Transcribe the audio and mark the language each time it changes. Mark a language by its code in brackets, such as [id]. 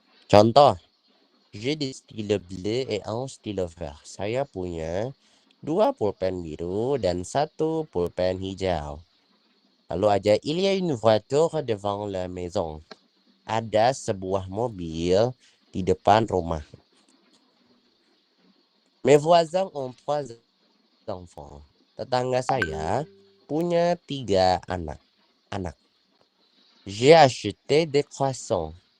[fr] Contoh, j'ai des stylos bleus et un stylo vert. [id] Saya punya 2 pulpen biru dan 1 pulpen hijau. Lalu aja, [fr] il y a une voiture devant la maison. [id] Ada sebuah mobil di depan rumah. [fr] Mes voisins ont 3 enfants. [id] Tetangga saya punya 3 anak. [fr] J'ai acheté des croissants.